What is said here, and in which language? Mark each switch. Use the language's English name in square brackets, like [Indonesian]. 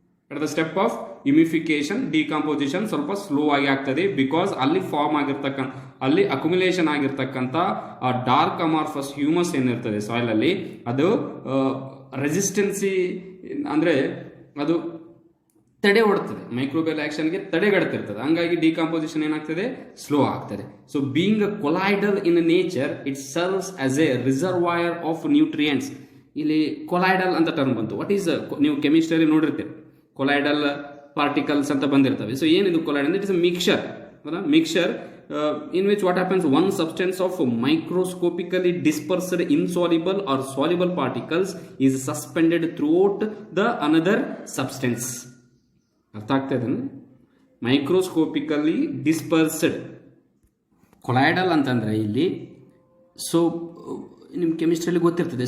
[English] at the step of humification [Kannada] decomposition ಸ್ವಲ್ಪ slow ಆಗಿ ಆಗ್ತದೆ, ಬಿಕಾಸ್ ಅಲ್ಲಿ ಫಾರ್ಮ್ ಆಗಿರ್ತಕ್ಕಂಥ, ಅಲ್ಲಿ ಅಕ್ಯುಮುಲೇಷನ್ ಆಗಿರ್ತಕ್ಕಂಥ ಡಾರ್ಕ್ ಅಮಾರ್ಫಸ್ ಹ್ಯೂಮಸ್ ಏನಿರ್ತದೆ ಸಾಯಿಲ್ ಅಲ್ಲಿ, ಅದು ರೆಸಿಸ್ಟೆನ್ಸಿ ಅಂದ್ರೆ ಅದು ತಡೆ ಹೊಡ್ತದೆ, ಮೈಕ್ರೋಬಿಯಲ್ ಆಕ್ಷನ್ಗೆ ತಡೆಗಡ್ತಿರ್ತದೆ. ಹಂಗಾಗಿ ಡಿಕಾಂಪೋಸಿಷನ್ ಏನಾಗ್ತದೆ, ಸ್ಲೋ ಆಗ್ತದೆ. [English] So being colloidal in nature, it serves as a reservoir of nutrients. [Kannada] ಇಲ್ಲಿ ಕೊಲಾಯ್ಡಲ್ ಅಂತ ಟರ್ಮ್ ಬಂತು. [English] what is, [Kannada] ನೀವು ಕೆಮಿಸ್ಟ್ರಿಯಲ್ಲಿ ನೋಡಿರ್ತೀರಿ ಕೊಲಾಯ್ಡಲ್ ಪಾರ್ಟಿಕಲ್ಸ್ ಅಂತ ಬಂದಿರ್ತವೆ. ಸೊ ಏನಿದು colloidal? [English] It is a mixture, mixture in which what happens, one substance of microscopically dispersed insoluble or soluble particles is suspended throughout the another substance. [Kannada] ಅರ್ಥ ಆಗ್ತಾ ಇದೆ? [English] Microscopically dispersed. [Kannada] Colloidal ಅಂತಂದರೆ ಇಲ್ಲಿ so ನಿಮ್ಮ ಕೆಮಿಸ್ಟ್ರಿಯಲ್ಲಿ ಗೊತ್ತಿರ್ತದೆ.